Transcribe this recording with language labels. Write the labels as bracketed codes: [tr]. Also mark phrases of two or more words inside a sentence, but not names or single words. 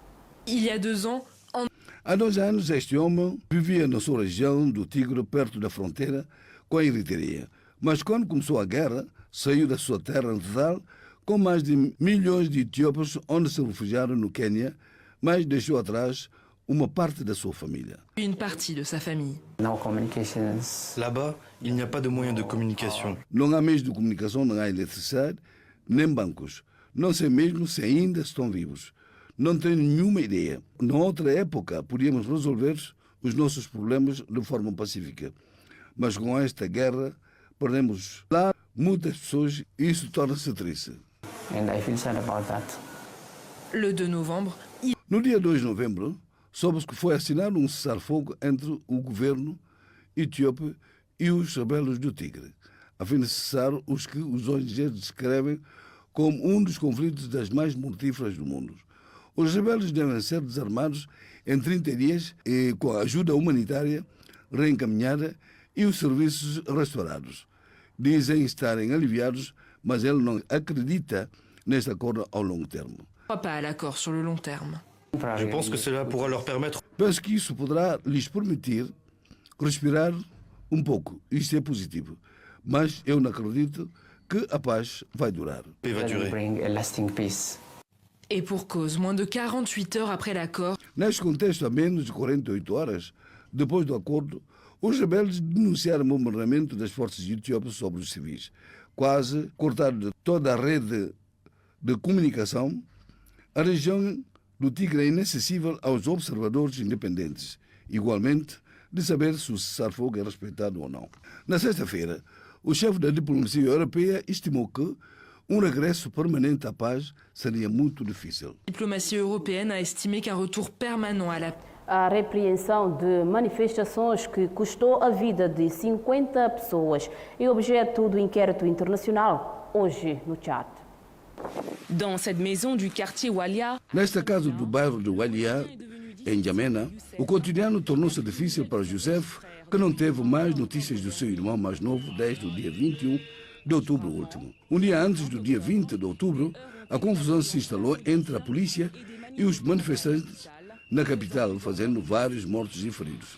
[pt] Há 2 anos, este homem vivia na sua região do Tigre, perto da fronteira com a Eritreia. Mas quando começou a guerra, saiu da sua terra natal com mais de milhões de etíopes, onde se refugiaram no Quênia, mas deixou atrás uma parte da sua família. [fr] Une partie de sa famille. Là-bas, il n'y a pas de moyens de communication. [pt] Não há meios de comunicação, não há eletricidade, nem bancos. Não sei mesmo se ainda estão vivos. Não tenho nenhuma ideia. Na outra época, podíamos resolver os nossos problemas de forma pacífica. Mas com esta guerra, perdemos lá muitas pessoas e isso torna-se triste. [fr] Le 2 novembre. [pt] No dia 2 de novembro, soube-se que foi assinado um cessar-fogo entre o governo etíope e os rebeldes do Tigre, a fim de cessar os que os ONGs descrevem como um dos conflitos das mais mortíferas do mundo. Os rebeldes devem ser desarmados em 30 dias e, com a ajuda humanitária reencaminhada e os serviços restaurados. Dizem estarem aliviados, mas ele não acredita neste acordo ao longo termo. [fr] Pas à l'accord sur le long terme. Je pense que cela pourra leur permettre. [pt] Penso que isso poderá lhes permitir respirar um pouco. Isto é positivo. Mas eu não acredito que a paz vai durar. [fr] Et pour cause, moins de 48 heures après l'accord. [pt] Neste contexto, a menos de 48 horas depois do acordo, os rebeldes denunciaram o bombardeamento das forças etíopes sobre os civis, quase cortado toda a rede de comunicação. A região do Tigre é inacessível aos observadores independentes, igualmente de saber se o cessar-fogo é respeitado ou não. Na sexta-feira, o chefe da diplomacia europeia estimou que um regresso permanente à paz seria muito difícil. A diplomacia [fr] européenne a estimé qu'un retour permanent à la [pt] A repreensão de manifestações que custou a vida de 50 pessoas é objeto do inquérito internacional hoje no Tchad. [fr] Dans cette maison du quartier Walia, [pt] nesta casa do bairro de Walia, em N'Djamena, o cotidiano tornou-se difícil para Joseph, que não teve mais notícias do seu irmão mais novo desde o dia 21 de outubro último. Um dia antes do dia 20 de outubro, a confusão se instalou entre a polícia e os manifestantes na capital, fazendo vários mortos e feridos.